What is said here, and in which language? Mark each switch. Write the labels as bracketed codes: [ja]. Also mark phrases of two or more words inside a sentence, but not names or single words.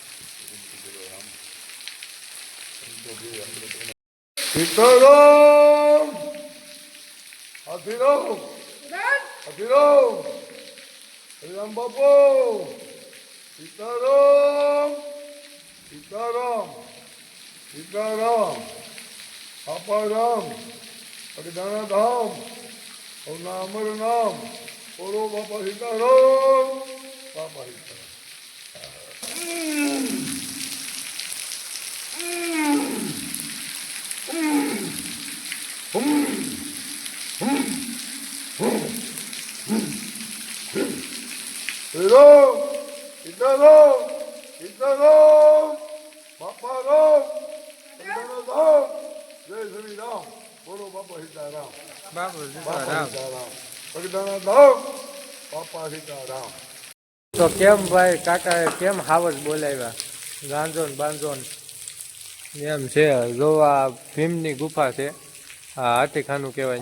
[gu] સીતારામ હાથીરામ હાથીરામ હરિરામ બાપુ સીતારામ સીતારામ સીતારામ આપારામ અગદાના ધામ ઓના અમર નામ બોલો બાપા સીતારામ બાપા સીતારામ. Ram, Sitaram, Sitaram, Bapa Ram, Sitaram Ram, Jai Shri Ram, બોલો બાપા સીતારામ બાપુ બાપા સીતારામ ભગદાના ધામ બાપા સીતારામ. તો કેમ ભાઈ કાકાએ કેમ હાવજ બોલાવ્યા ગાંજોન બાંજોન એમ છે. જો આ ભીમની ગુફા છે, આ હાથીખાનું કહેવાય.